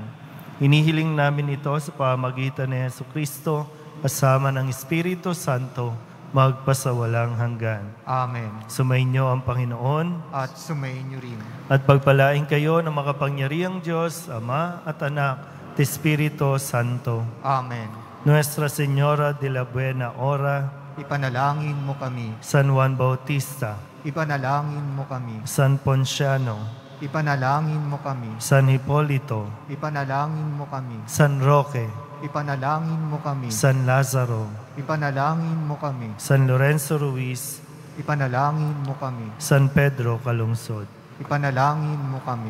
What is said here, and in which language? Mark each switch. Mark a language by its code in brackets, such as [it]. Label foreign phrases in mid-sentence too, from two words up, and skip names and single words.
[tl] Hinihiling namin ito sa pamamagitan ni Jesucristo kasama ng Espiritu Santo magpasawalang hanggan. Amen. Sumainyo ang Panginoon At sumainyo rin. at pagpalain kayo ng makapangyarihang Diyos, Ama at Anak, at Espiritu Santo. Amen. Nuestra Señora de la Buena Hora, Ipanalangin mo kami. San Juan Bautista, Ipanalangin mo kami. San Ponciano, Ipanalangin mo kami. San Hipolito, Ipanalangin mo kami. San Roque, Ipanalangin mo kami. San Lazaro, Ipanalangin mo kami. San Lorenzo Ruiz, Ipanalangin mo kami. San Pedro Calungsod. Ipanalangin mo kami.